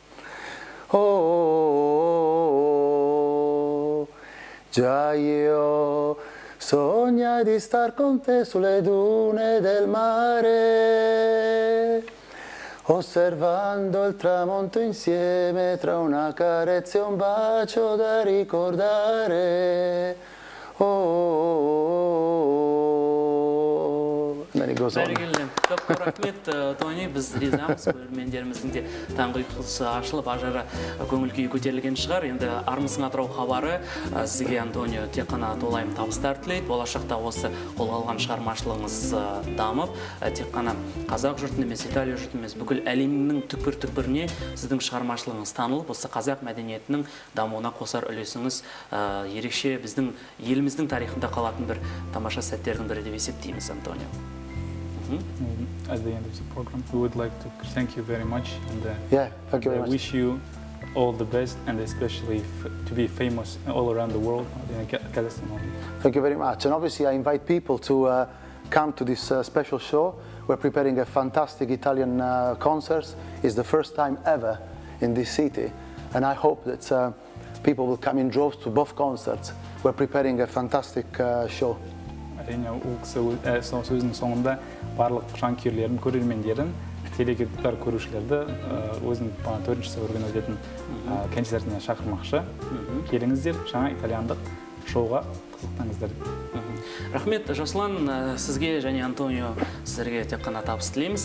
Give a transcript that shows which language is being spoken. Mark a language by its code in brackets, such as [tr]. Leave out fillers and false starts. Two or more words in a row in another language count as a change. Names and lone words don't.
[it] Già io sognai di star con te sulle dune del mare, osservando il tramonto insieme tra una carezza e un bacio da ricordare. [kk] Бәрекелді. Көп рахмет, Тони. Біз ризамыз, көрермендеріміздің де таңғы ұйқысы ашылып, ажары көңіл күйі көтерілген шығар. Енді армысың Атырау хабары сізге, Антонио, тек қана толайым табыстар тілейді. Болашақта осы қолға алған шығармашылығыңыз дамып, тек қана қазақ жұртын емес, Италия жұртын емес, бүкіл әлемнің түкпір-түкпіріне сіздің шығармашылығыңыз танылып, осы қазақ мәдениетінің дамуына қосар үлесіңіз ерекше біздің еліміздің тарихында қалатын бір тамаша сәттердің бірі деп есептейміз, Антонио. [en] At the end of the program, we would like to thank you very much and thank you very much. Wish you all the best, and especially to be famous all around the world in Kazakhstan. Thank you very much, and obviously I invite people to come to this special show. We're preparing a fantastic Italian concert. It's the first time ever in this city, and I hope that people will come in droves to both concerts. We're preparing a fantastic show. [kk] Әрине, ол кісі сөзінің соңында барлық жанкүйерлерін, көрермендерін, теледидар көрушілерді өзінің төртінші сәуірген өтетін концертіне шақырмақшы. Келіңіздер, жаңа итальяндық шоуға қызықтаңыздар. Рахмет, Жаслан, сізге және Антонио сіздерге тек қана табыс тілейміз.